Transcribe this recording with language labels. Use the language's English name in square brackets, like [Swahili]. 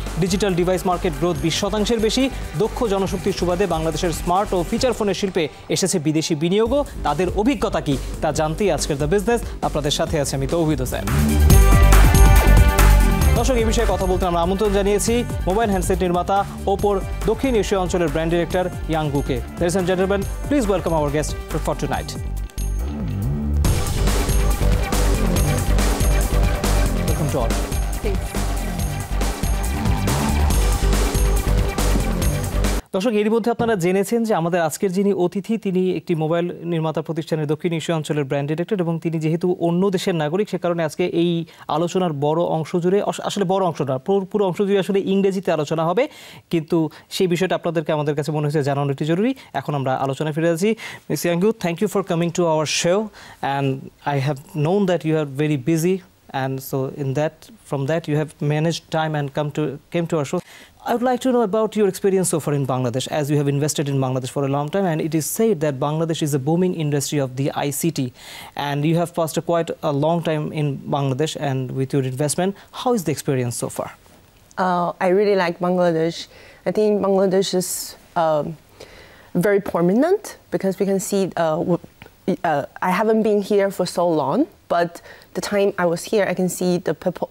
[Bangla] Digital device market growth 20% বেশি। দক্ষ জনশক্তির সুবাদে বাংলাদেশের স্মার্ট ও ফিচার ফোনের শিল্পে এসেছে বিদেশি বিনিয়োগও। তাদের অভিজ্ঞতা কি তা জানতেই আজকের দ্য বিজনেস আপনাদের সাথে আছে আমি তৌহিদ হোসেন। দর্শক, এই বিষয়ে কথা বলতে আমরা আমন্ত্রণ জানিয়েছি মোবাইল হ্যান্ডসেট নির্মাতা ওপোর দক্ষিণ এশিয়া অঞ্চলের brand director ইয়াংগুকে। [English] Ladies and gentlemen, please welcome our guest for tonight. Welcome to all. Thanks. [Bangla] দর্শক, এর মধ্যে আপনারা জেনেছেন যে আমাদের আজকের যিনি অতিথি তিনি একটি মোবাইল নির্মাতা প্রতিষ্ঠানের দক্ষিণ এশিয়া অঞ্চলের ব্র্যান্ড ডিরেক্টর এবং তিনি যেহেতু অন্য দেশের নাগরিক সে কারণে আজকে এই আলোচনার বড় অংশ জুড়ে, আসলে বড় অংশ না, পুরো অংশ জুড়ে আসলে ইংরেজিতে আলোচনা হবে, কিন্তু সেই বিষয়টা আপনাদেরকে আমাদের কাছে মনে হয়েছে জানানো একটি জরুরি। এখন আমরা আলোচনায় ফিরে যাচ্ছি। [English] Miss Yangu, thank you for coming to our show and I have known that you are very busy and so from that you have managed time and came to our show. I would like to know about your experience so far in Bangladesh, as you have invested in Bangladesh for a long time, and it is said that Bangladesh is a booming industry of the ICT, and you have passed quite a long time in Bangladesh and with your investment. How is the experience so far? I really like Bangladesh. I think Bangladesh is very prominent because we can see I haven't been here for so long, but the time I was here, I can see the people.